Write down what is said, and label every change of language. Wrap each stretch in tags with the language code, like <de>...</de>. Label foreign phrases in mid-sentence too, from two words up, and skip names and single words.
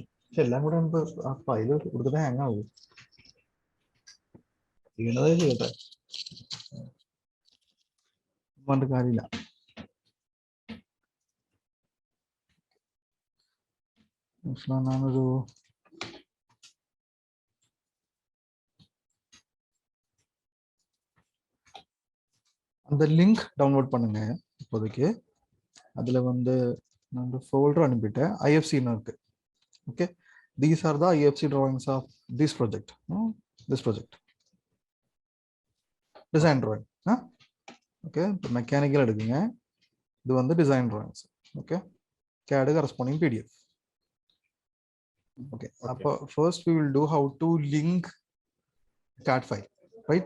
<ml>പക്ഷെ എല്ലാം കൂടെ നമുക്ക് ആ ഫയൽ കൊടുത്തിട്ട് ഹാങ് ആവും. ചെയ്യേണ്ടതേ ചെയ്യട്ടെ, പറഞ്ഞിട്ട് കാര്യമില്ല.</ml> <ta>ഞാനൊരു அந்த லிங்க் டவுன்லோட் பண்ணுங்க. இப்போதைக்கு அதில் வந்து நான் ஃபோல்டர் அனுப்பிட்டேன். ஐஎஃப்சின்னு இருக்கு.</ta> <en>okay, these are the IFC drawings of this project. design drawing.</en> <ta>ஓகே, இப்போ மெக்கானிக்கல் எடுக்குங்க. இது வந்து</ta> <en>design drawings. okay, CAD corresponding PDF. Okay, first we will do how to link CAD file, right?</en>